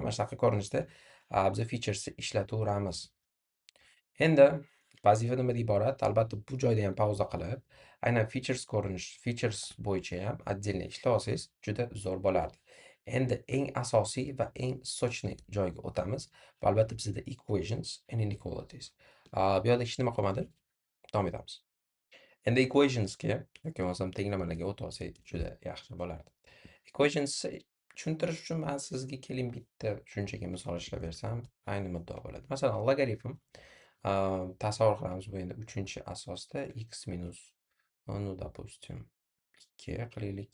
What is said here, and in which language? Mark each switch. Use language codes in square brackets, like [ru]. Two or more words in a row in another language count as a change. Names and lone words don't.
[uz] Mana shunaqa ko'rinishda biz featuresni ishlataveramiz. Endi vazifa nimadan iborat? Albatta bu joyda ham pauza qilib, aynan features bo'yicha ham отдельно ishlab olsangiz juda zo'r bo'lardi. Endi eng asosiy va eng sochniy joyga o'tamiz. Bu albatta bizda [en] equations and inequalities. [uz] Bu yerda hech nima qolmadi. Davom etamiz. Endi equationsga yoki bo'lmasam tenglamalarga o'tib olsak juda yaxshi bo'lardi. Equationsni tushuntirish uchun men sizga keling bitta shunchaki misol ishlab bersam, ayni muddao bo'ladi. Masalan, logaritm tasavvur qilamiz, bu endi 3-asosda x minus, [ru] ну, допустим, [uz] 2 qilaylik.